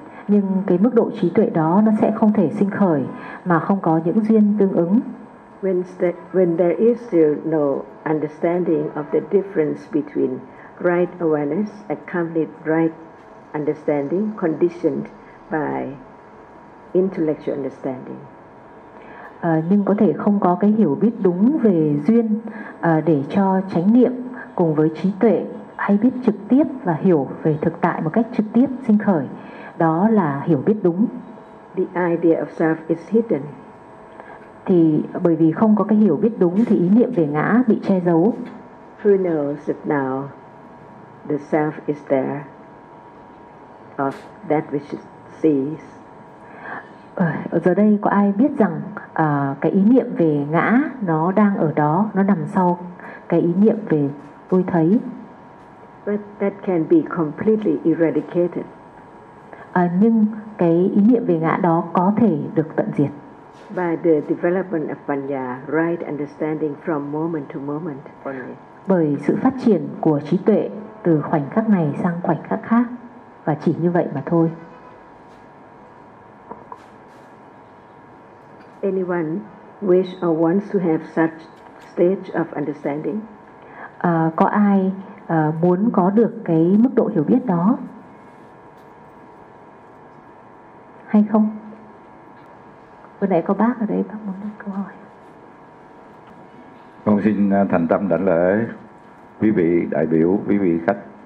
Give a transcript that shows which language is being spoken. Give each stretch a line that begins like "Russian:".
Vietnamese: Nhưng cái mức độ trí tuệ đó nó sẽ không thể sinh khởi mà không có những duyên tương ứng.
English: When there is still no understanding of the difference between right awareness, accompanied right understanding, conditioned by intellectual understanding.
Vietnamese: Nhưng có thể không có cái hiểu biết đúng về duyên để cho chánh niệm cùng với trí tuệ hay biết trực tiếp và hiểu về thực tại một cách trực tiếp sinh khởi. Đó là hiểu biết đúng.
English: The idea of self is hidden.
Vietnamese: Thì bởi vì không có cái hiểu biết đúng thì ý niệm về ngã bị che giấu.
English: Who knows that now the self is there of that which it sees?
Vietnamese: Giờ đây có ai biết rằng cái ý niệm về ngã nó đang ở đó, nó nằm sau cái ý niệm về tôi thấy.
English: But that can be completely eradicated.
Vietnamese: Nhưng cái ý niệm về ngã đó có thể được tận diệt.
English: By the development of Panya, right understanding from moment to moment only.
Vietnamese: Bởi sự phát triển của trí tuệ từ khoảnh khắc này sang khoảnh khắc khác và chỉ như vậy mà thôi.
English: Anyone wish or wants to have such stage of understanding?
Vietnamese: Có ai muốn có được cái mức độ hiểu biết đó? Hay không? Vừa nãy có bác ở đây, bác muốn đặt câu hỏi. Con xin thành tâm đảnh lễ quý vị đại biểu, quý vị khách.